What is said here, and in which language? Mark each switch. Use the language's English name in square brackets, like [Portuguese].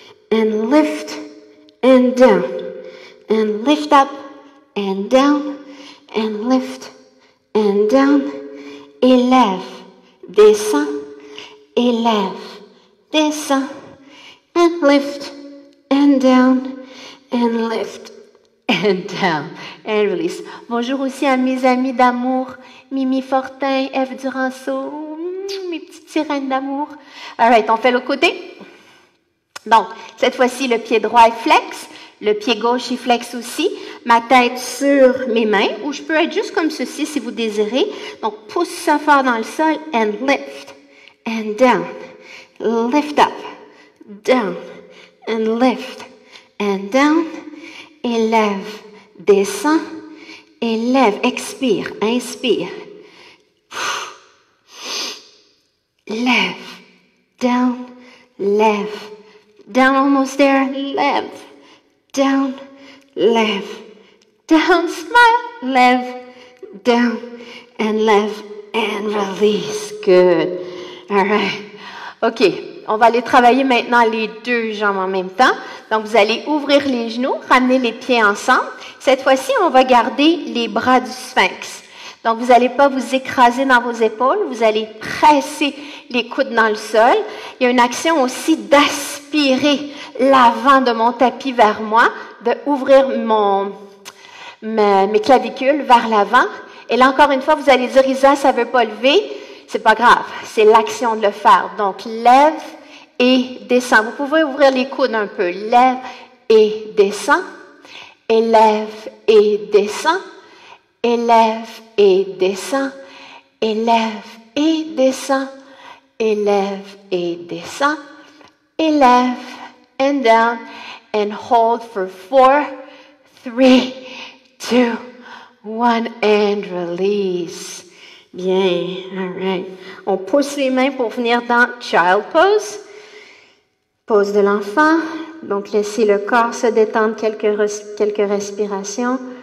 [English] And lift and down. And lift up and down. And lift and down. [French] Élève, descend, élève, descend. [English] And lift and down. And lift and down, and release. [French] Bonjour aussi à mes amis d'amour, Mimi Fortin, Eve Duranceau, mes petites sirènes d'amour. All right, on fait l'autre côté. Donc, cette fois-ci, le pied droit est flex, le pied gauche est flex aussi, ma tête sur mes mains, ou je peux être juste comme ceci si vous désirez. Donc, pousse ça fort dans le sol, [English] and lift, and down, lift up, down, and lift, and down. [French] Élève, descend, élève, expire, inspire. [English] Lève, down, lève, down, almost there, lève, down, lève, down, smile, lève, down, and lève, and release. Good. All right. OK. [French] On va aller travailler maintenant les 2 jambes en même temps. Donc, vous allez ouvrir les genoux, ramener les pieds ensemble. Cette fois-ci, on va garder les bras du sphinx. Donc, vous n'allez pas vous écraser dans vos épaules. Vous allez presser les coudes dans le sol. Il y a une action aussi d'aspirer l'avant de mon tapis vers moi, d'ouvrir mes clavicules vers l'avant. Et là, encore une fois, vous allez dire, Isa, ça ne veut pas lever. C'est pas grave. C'est l'action de le faire. Donc, lève et descend. Vous pouvez ouvrir les coudes un peu. Lève et descend. Élève et descend. Élève et descend. Élève et descend. Élève et descend. Élève [English] and down. And hold for 4, 3, 2, 1 and release. [French] Bien, [English] all right. [French] On pousse les mains pour venir dans Child Pose. Pose de l'enfant. Donc, laissez le corps se détendre quelques respirations.